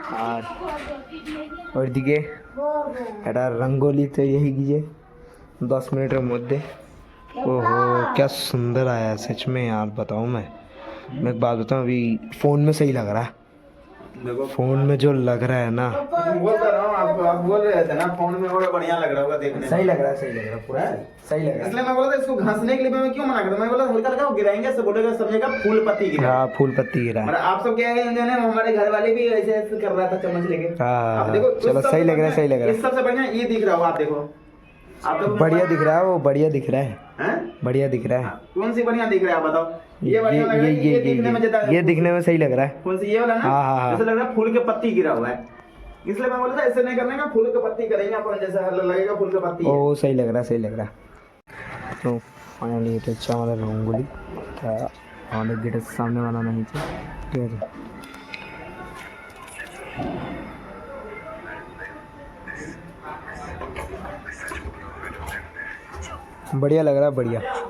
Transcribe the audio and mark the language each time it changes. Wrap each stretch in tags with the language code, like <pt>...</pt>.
<bn>আর ওইদিকে একটা रंगोली तैयारी হয়ে গিয়েছে 10 मिनटेर मध्य।</bn> <hi>ओहो क्या सुंदर आया सच में यार, बताऊँ मैं एक बात बताऊँ, अभी फ़ोन में सही लग रहा है। फ़ोन में जो लग रहा है ना, बोल तो रहा हूँ आपको, आप बोल रहे थे ना फोन में और बढ़िया लग रहा होगा देखने में। सही लग रहा है, सही लग रहा है, पूरा सही लग रहा इसलिए मैं बोला था इसको घासने के लिए मैं क्यों मना करता, मैं बोला हल्का हल्का गिराएंगे, सब बोलेगा समझेगा फूल पत्ती है। गिरा। हाँ, फूल पत्ती गिरा है। मतलब आप सब क्या है जो है हमारे घर वाले भी ऐसे ऐसे कर रहा था चम्मच लेके। हाँ, आप देखो चलो सही लग रहा है, सही लग रहा इस सबसे बढ़िया ये दिख रहा हो, आप देखो आप है, तो बढ़िया दिख रहा है, वो बढ़िया दिख रहा है, हैं? बढ़िया दिख रहा है। कौन सी बढ़िया दिख रहा है आप बताओ। ये बढ़िया लग रहा है, ये दिखने में ज्यादा, ये दिखने में सही लग रहा है। कौन सी ये वाला ना, हाँ, हाँ, हाँ। जैसे लग रहा है फूल के पत्ती गिरा हुआ है, इसलिए मैं बोला था ऐसे नहीं करने का, फूल के पत्ती करेंगे अपन, जैसे लगेगा फूल के पत्ती है। ओ सही लग रहा है, सही लग रहा है।</hi> <bn>तो फाइनली এটা হচ্ছে আমাদের রঙ্গোলি, আমাদের গেটের সামনে বানানো হয়েছে। ঠিক আছে,</bn> <hi>बढ़िया लग रहा है, बढ़िया।</hi>